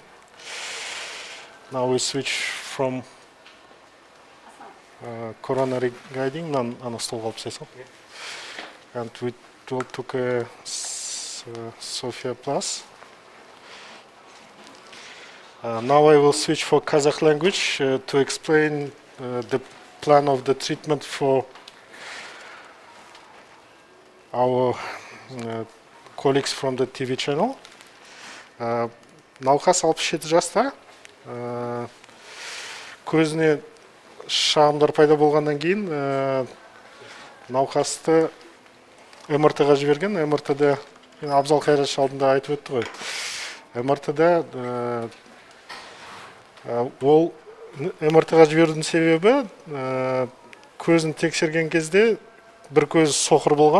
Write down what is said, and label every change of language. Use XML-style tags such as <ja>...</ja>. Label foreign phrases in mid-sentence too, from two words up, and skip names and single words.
<en>Now we switch from coronary guiding, and we took a Sophia Plus. Now I will switch for Kazakh language to explain the plan of the treatment for our colleagues from the TV channel.</en> <kk>Науқас 67 жаста. Көзіне шағымдар пайда болғаннан кейін науқасты МРТ-ға жіберген. МРТ-да Абзал Қайрат алдында айтып өтті ғой. МРТ-да ол МРТ-ға жіберудің себебі көзін тексерген кезде бір көзі соқыр болған.</kk>